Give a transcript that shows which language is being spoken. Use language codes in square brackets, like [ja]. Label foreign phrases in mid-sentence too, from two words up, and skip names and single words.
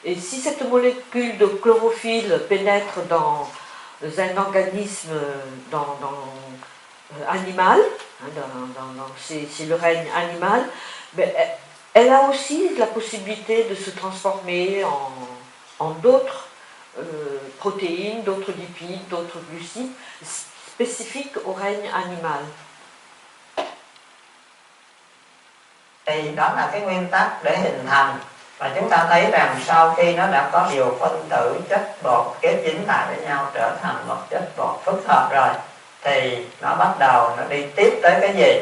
[fr] Et si cette molécule de chlorophylle pénètre dans un organisme animal, hein, c'est le règne animal, ben, elle a aussi la possibilité de se transformer en d'autres protéines, d'autres lipides, d'autres glucides spécifiques au règne animal. [vi] Thì đó là cái nguyên tắc để hình thành, và chúng ta thấy rằng sau khi nó đã có nhiều phân tử chất bột kết dính lại với nhau trở thành một chất bột phức hợp rồi, thì nó bắt đầu nó đi tiếp tới cái gì?